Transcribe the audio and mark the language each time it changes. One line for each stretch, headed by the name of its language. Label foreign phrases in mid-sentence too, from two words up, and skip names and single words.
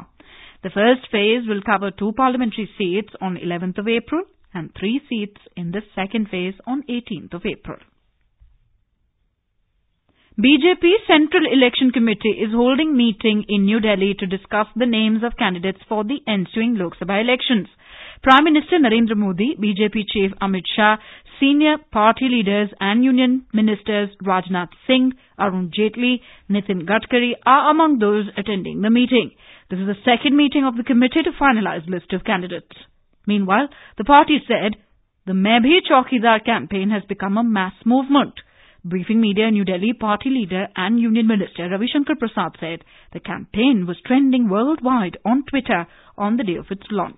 English: The first phase will cover 2 parliamentary seats on 11th of April and 3 seats in the second phase on 18th of April. BJP Central Election Committee is holding meeting in New Delhi to discuss the names of candidates for the ensuing Lok Sabha elections. Prime Minister Narendra Modi, BJP Chief Amit Shah, senior party leaders and union ministers Rajnath Singh, Arun Jaitley, Nitin Gadkari are among those attending the meeting. This is the second meeting of the committee to finalize list of candidates. Meanwhile, the party said the Main Bhi Chaukidar campaign has become a mass movement. Briefing media in New Delhi, party leader and Union Minister Ravi Shankar Prasad said the campaign was trending worldwide on Twitter on the day of its launch.